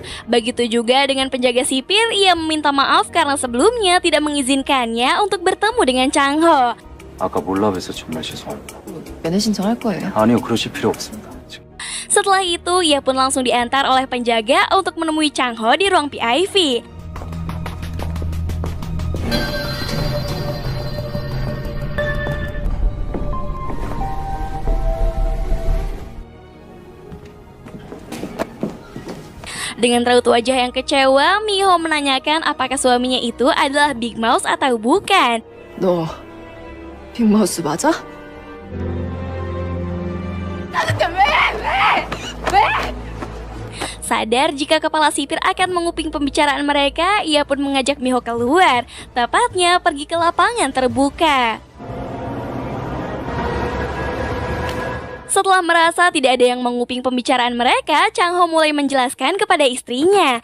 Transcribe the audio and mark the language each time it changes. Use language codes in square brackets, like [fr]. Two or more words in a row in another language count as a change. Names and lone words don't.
[id] Begitu juga dengan penjaga sipir, ia meminta maaf karena sebelumnya tidak mengizinkannya untuk bertemu dengan Chang Ho. [ko] 아까 몰라 뵈서 정말 죄송합니다. 면회 신청할 거예요. 아니요, 그러실 필요 없습니다. [id] Setelah itu, ia pun langsung diantar oleh penjaga untuk menemui Chang Ho di ruang PIV. Dengan raut wajah yang kecewa, Miho menanyakan apakah suaminya itu adalah Big Mouse atau bukan. [ko] 너 빅마우스 맞아? [id] Sadar jika kepala sipir akan menguping pembicaraan mereka, ia pun mengajak Miho keluar, tepatnya pergi ke lapangan terbuka. Setelah merasa tidak ada yang menguping pembicaraan mereka, Chang Ho mulai menjelaskan kepada istrinya.